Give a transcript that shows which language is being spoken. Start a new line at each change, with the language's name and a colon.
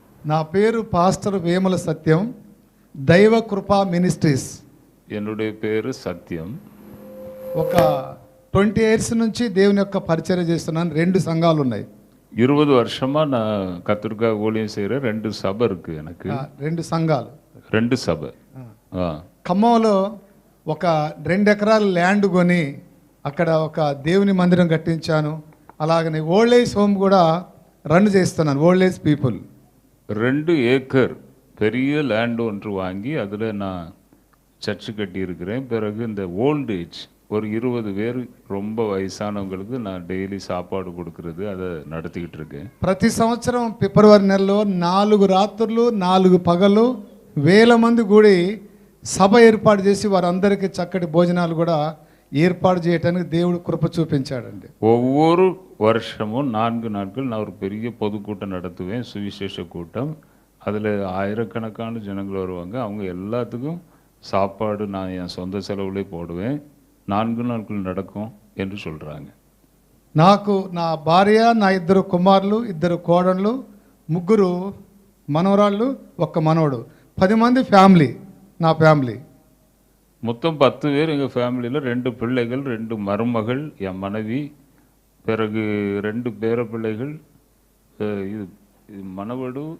Telugu: నా పేరు పాస్టర్ వేముల సత్యం, దైవ కృపా మినిస్ట్రీస్.
Tamil: என்னுடைய பேரு சத்யம்.
Telugu: ఒక 20 years నుంచి దేవుని యొక్క పరిచర్య చేస్తున్నాను. 2 సంఘాలు ఉన్నాయి.
Tamil: 20 வருஷமா நான் கத்திற்காக ஊழியம் செய்கிற 2 சபை இருக்கு எனக்கு.
Telugu: 2 సంఘాలు,
Tamil: 2 சபை.
Telugu: ఖమ్మంలో ఒక 2 ఎకరాల ల్యాండ్ కొని అక్కడ ఒక దేవుని మందిరం కట్టించాను. అలాగనే ఓల్డ్ ఏజ్ హోమ్ కూడా రన్ చేస్తున్నాను.
English: old age people
Tamil: 2 ஏக்கர் பெரிய லேண்ட் ஒன்று வாங்கி அதில் நான் சர்ச்சு கட்டி இருக்கிறேன். பிறகு இந்த ஓல்டு ஏஜ் ஒரு 20 பேர் ரொம்ப వయసానவங்களுக்கு நான் டெய்லி சாப்பாடு கொடுக்கறது அதை நடத்திக்கிட்டு இருக்கேன்.
Telugu: ప్రతి సంవత్సరం ఫిబ్రవరి నెలలో 4 రాత్రులు 4 పగలు 1000 మంది కూడి సభ ఏర్పాటు చేసి వారందరికీ చక్కటి భోజనాలు కూడా
Tamil: ஏற்பாடு
Telugu: చేయడానికి దేవుడు కృప చూపించాడండి.
Tamil: ஒவ்வொரு வருஷமும் 4 நாட்கள் நான் ஒரு பெரிய பொதுக்கூட்டம் நடத்துவேன், சுவிசேஷ கூட்டம். அதில் ஆயிரக்கணக்கான ஜனங்கள் வருவாங்க. அவங்க எல்லாத்துக்கும் சாப்பாடு நான் என் சொந்த செலவுலே போடுவேன். 4 நாட்கள் நடக்கும் என்று சொல்கிறாங்க.
Telugu: నాకు నా భార్య, నా 2 కుమారులు, 2 కోడళ్ళు, 3 మనవరాళ్ళు, 1 మనవడు, 10 మంది ఫ్యామిలీ. నా ఫ్యామిలీ
Tamil: மொத்தம் 10 பேர் எங்கள் ஃபேமிலியில். 2 பிள்ளைகள், 2 மருமகள், என் மனைவி, பிறகு 2 பேர பிள்ளைகள், இது மணவடு,